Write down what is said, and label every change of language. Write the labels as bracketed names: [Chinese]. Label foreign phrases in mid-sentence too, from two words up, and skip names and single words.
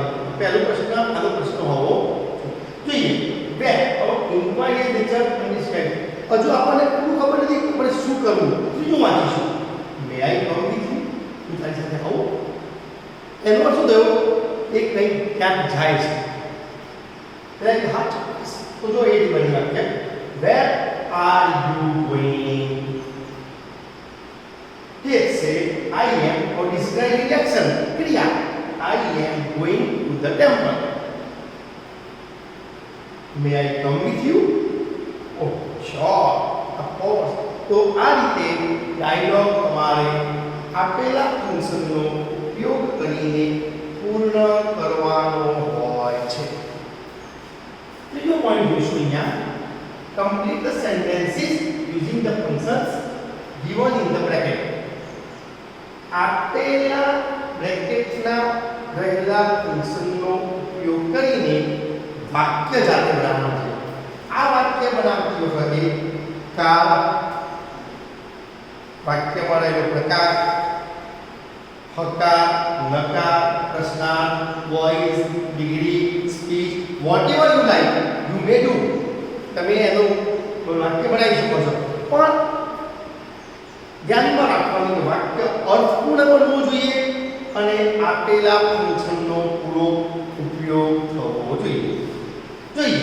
[Gujarati] પહેલો પ્રશ્ન આનો પ્રશ્ન હોવો જોઈએ. [English] બે, inquiry nature understand. [Gujarati] હજુ આપણને પૂરું ખબર નથી કે આપણે શું કરવું. ત્રીજું વાંચીશું, [English] may I come with you, [Gujarati] હું તારી સાથે આવું. એનો અર્થ શું થયો? એ કંઈ ક્યાંક જાય છે. [English] like heart. [Hindi] तो जो ये बनी वाक्य [English] where are you going? Here say I am or describing action क्रिया I am going to the temple. May I come with you? Oh sure, of course. [Gujarati] तो આ રીતે ડાયલોગ તમારે આપેલા ફંક્શનનો ઉપયોગ કરીને પૂર્ણ કરવાનો હોય છે. ત્રીજો પોઈન્ટ જોઈશું અહીંયા [English] complete the sentences using the functions given in the bracket. [Gujarati] આપેલા બ્રેકેટના રહેલા ફંક્શનનો ઉપયોગ કરીને વાક્ય જાતે બનાવવાનું છે. આ વાક્ય બનાવતી વખતે કાળ વાક્યમાં રહેલો પ્રકાર હકાર નકાર પ્રશ્નાર્થ [English] voice degree speech whatever you like you may do [Gujarati] તમે એનું વાક્ય બનાવી શકો છો પણ ધ્યાનમાં રાખવાનું કે વાક્ય અર્થપૂર્ણ બનવું જોઈએ અને આપેલા ફંક્શનનો પૂરો ઉપયોગ થવો જોઈએ.